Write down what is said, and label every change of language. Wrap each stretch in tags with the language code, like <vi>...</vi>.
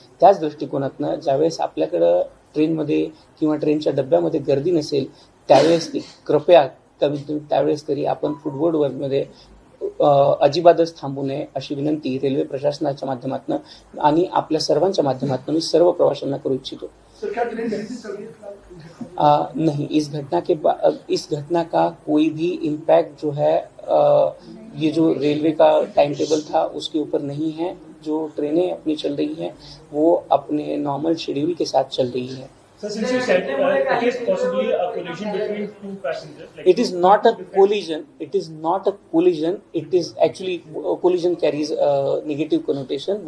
<mr>त्याच दृष्टिकोनातनं ज्यावेळेस आपल्याकडं ट्रेनमध्ये किंवा ट्रेनच्या डब्यामध्ये गर्दी नसेल त्यावेळेस कृपया कमीत कमी त्यावेळेस तरी आपण फुटबोर्डवरमध्ये अजिबातच थांबू नये अशी विनंती रेल्वे प्रशासनाच्या माध्यमातून आणि आपल्या सर्वांच्या माध्यमातून मी सर्व प्रवाशांना करू इच्छितो.</mr> <hi>नहीं, इस घटना का कोई भी इम्पैक्ट जो है ये जो रेलवे का टाइम टेबल था उसके ऊपर नहीं है. जो ट्रेनें अपनी चल रही हैं वो अपने नॉर्मल शेड्यूल के साथ चल रही है.</hi> <en>So since you said it is possibly a collision between two passengers. Like It is not a collision. It is not a collision. It is actually collision carries a negative connotation.</en>